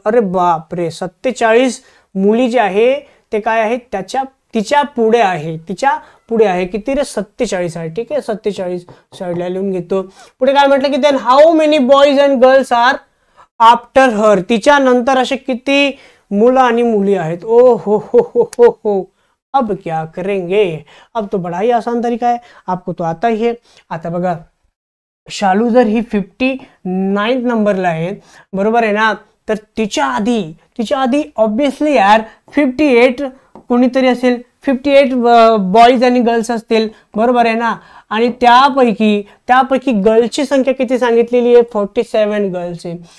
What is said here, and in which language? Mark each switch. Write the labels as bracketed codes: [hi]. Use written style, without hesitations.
[mr] अरे बापरे, 47 मुली जे आहे ते काय आहे तिच्या पुढे आहे. किती रे 47 आहे. ठीक आहे, 47 साईडला लिहून घेतो. पुढे काय म्हटलं की [en] Then how many boys and girls are after her. [mr] तिच्या नंतर असे किती मुलं आणि मुली आहेत. [hi] ओ हो हो हो हो हो, अब क्या करेंगे, अब तो बड़ा ही आसान तरीका है, आपको तो आता ही है. [mr] आता बघा शालू जर ही 59 नंबरला आहे, बरोबर आहे ना, तर तिच्या आधी ऑब्विसली यार 58 कोणीतरी असेल, 58 बॉयज आणि गर्ल्स असतील, बरोबर आहे ना. आणि त्यापैकी गर्ल्सची संख्या किती सांगितलेली आहे 47 गर्ल्स आहे.